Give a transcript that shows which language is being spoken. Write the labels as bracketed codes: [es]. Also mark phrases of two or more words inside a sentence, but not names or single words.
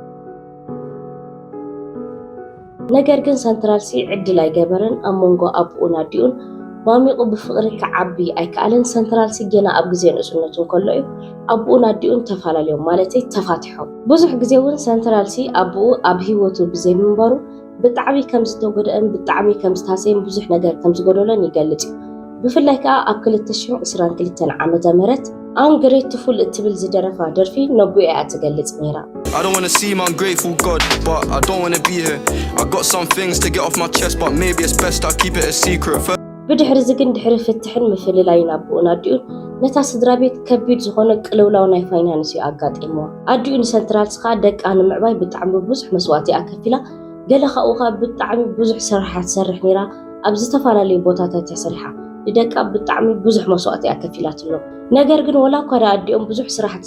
[ti] ነገር ግን ሰንትራልሲ ዕድል ኣይገበረን ኣብ መንጎ ኣቦኡን ኣዲኡን ማሚቑ ብፍቕሪ ክዓቢ ኣይከኣለን ሰንትራልሲ ገና ኣብ ግዜ ንእስነቱን ከሎ እዩ ኣቦኡን ኣዲኡን ተፈላለዮም ማለተይ ተፋቲሖም ብዙሕ ግዜ እውን ሰንትራልሲ ኣቦኡ ኣብ ህይወቱ ብዘይምንበሩ ብጣዕሚ ከም ዝተጎድአን ብጣዕሚ ከም ዝታሰየን ብዙሕ ነገር ከም ዝጎደሎን ይገልጽ እዩ ብፍላይ ከዓ ኣብ 2022 ዓመተ ምህረት [en] I'm grateful [ti] እትብል ዝደረፋ ደርፊ ነብኡ እያ ትገልጽ ነይራ [en] I don't want to seem ungrateful God but I don't want to be here I got some things to get off my chest but maybe it's best I keep it a secret [ti] ብድሕሪ ዝግን ድሕሪ ፍትሕን ምፍልላይን ኣቦኡን ኣዲኡን ነታ ስድራ ቤት ከቢድ ዝኾነ ቅልውላው ናይ ፋይናንስ እዩ ኣጋጢምዋ ኣዲኡ ንሰንትራልሲ ከዓ ደቃ ንምዕባይ ብጣዕሚ ብዙሕ መስዋዕቲ ኣከፊላ ገለ ካብኡ ከዓ ብጣዕሚ ብዙሕ ስራሓት ትሰርሕ ነይራ ኣብ ዝተፈላለዩ ቦታታት ተሰሪሓ ንደቃ ብጣዕሚ ብዙሕ መስዋዕቲ ኣከፊላትሎ ነገር ግን ወላ እኳ ኣዲኦም ብዙሕ ስራሓት